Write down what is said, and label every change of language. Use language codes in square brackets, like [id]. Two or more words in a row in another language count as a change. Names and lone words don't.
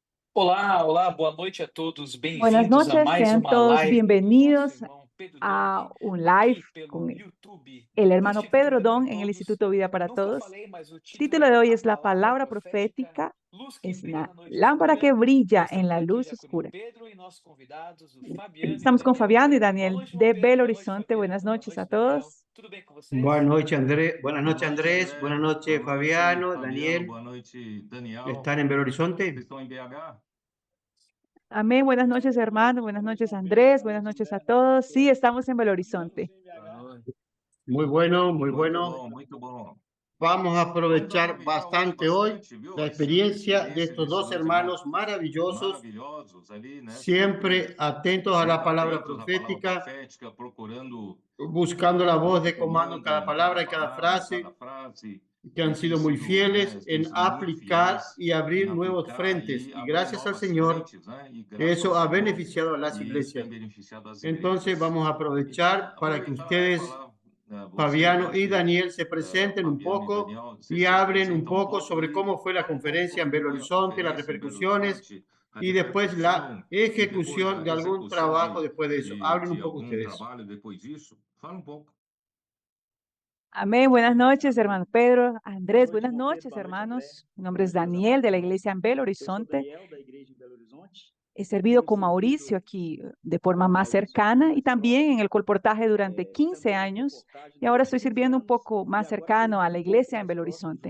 [pt] Olá, olá, boa noite a todos. [es] Buenas [pt] Bem-vindos a [es] noches, [pt] mais [es] sean [pt] uma [es] todos [pt] live com o nosso [es] bienvenidos [pt] irmão Pedro [es] a [pt] Dong, [es] un live [pt] aqui pelo [es] con [pt] YouTube [es] el [pt] do [es] hermano [pt] Instituto [es] Pedro [pt] Vida para [es] Don en el [pt] Todos. [es] Instituto Vida para [pt] Nunca [es] Todos. [pt] falei, mas o [es] El título [pt] título é [es] de hoy [pt] A [es] es La [pt] Palavra [es] Palabra [pt] Profética, [es] Profética, [pt] Luz que [es] es [pt] Brilha [es] una [pt] na Noite [es] lámpara que [pt] Escura. [es] brilla en [pt] Estamos [es] la [pt] aqui [es] luz [pt] já com o irmão [es] oscura. [pt] Pedro e nossos convidados, o Fabiano e o [es] Estamos con [pt] Daniel. [es] Fabián y [pt] Boa [es] Daniel [pt] noite, irmão [es] de [pt] Pedro. [es] Belo [pt] Boa noite, [es] Horizonte. Buenas [pt] Fabiano. Boa [es] noches a [pt] noite, Daniel. [es] todos. [pt] Tudo bem com [es] Buenas [pt] vocês? [es] noches, Andrés. Buenas noches, Andrés. André. Buenas noches, [pt] Boa noite, Fabiano, [es] Fabiano. Daniel. [pt] Boa noite, Daniel. [es] ¿Están en Belo [pt] Vocês [es] Horizonte? [pt] estão em BH? [es] Amén. Buenas noches, hermano. Buenas noches, Andrés. Buenas noches a todos. Sí, estamos en Belo Horizonte. [pt] Boa noite. [es] Muy bueno, muy [pt] Muito [es] bueno. [pt] bom, muito bom. [es] Vamos a [pt] Vamos [es] aprovechar [pt] aproveitar hoje [es] bastante hoy [pt] bastante, viu? [es] la [pt] Essa [es] experiencia de [pt] experiência [es] estos [pt] desses [es] dos [pt] dois irmãos [es] hermanos maravillosos, [pt] maravilhosos ali, né? [es] siempre atentos a la [pt] Sempre [es] palabra [pt] atentos à palavra [es] profética, [pt] profética, procurando [es] buscando la voz [pt] o [es] de comando en [pt] comando [es] cada [pt] em cada [es] palabra y cada [pt] palavra, em cada [es] frase, [pt] frase. [es] que han [pt] E tem [es] sido muy [pt] sido, [es] fieles [pt] né, têm [es] en [pt] sido muito [es] aplicar [pt] fiéis [es] y [pt] em [es] abrir nuevos [pt] aplicar [es] frentes. [pt] e [es] Y [pt] abrir [es] gracias al [pt] novas [es] Señor, [pt] frentes, né? E graças ao [es] eso ha [pt] Senhor, [es] beneficiado a las [pt] e isso tem [es] iglesias. [pt] beneficiado as [es] Entonces [pt] igrejas. [es] vamos a [pt] Então, [es] aprovechar para que [pt] aproveitar, né, [es] ustedes, [pt] falar, você, [es] Fabiano y [pt] você, [es] Daniel, se presenten un [pt] Fabiano e [es] poco [pt] Daniel, vocês [es] y [pt] se [es] hablen un [pt] apresentam um [es] poco [pt] pouco [es] sobre [pt] e [es] cómo fue la [pt] falem um pouco [es] conferencia en [pt] como [es] Belo [pt] foi a [es] Horizonte, las [pt] conferência em Belo [es] repercusiones [pt] Horizonte, a [es] y después la [pt] repercussão e depois [es] ejecución [pt] a [es] de algún [pt] execução [es] trabajo después de eso. Hablen un [pt] de [es] poco [pt] algum [es] ustedes. [pt] trabalho depois disso. Fala um pouco. [es] Amén. Buenas noches, hermano Pedro. Andrés, buenas noches, hermanos. Mi nombre es Daniel de la iglesia en Belo Horizonte. He servido con Mauricio aquí de forma más cercana y también en el colportaje durante 15 años y ahora estoy sirviendo un poco más cercano a la iglesia en Belo Horizonte.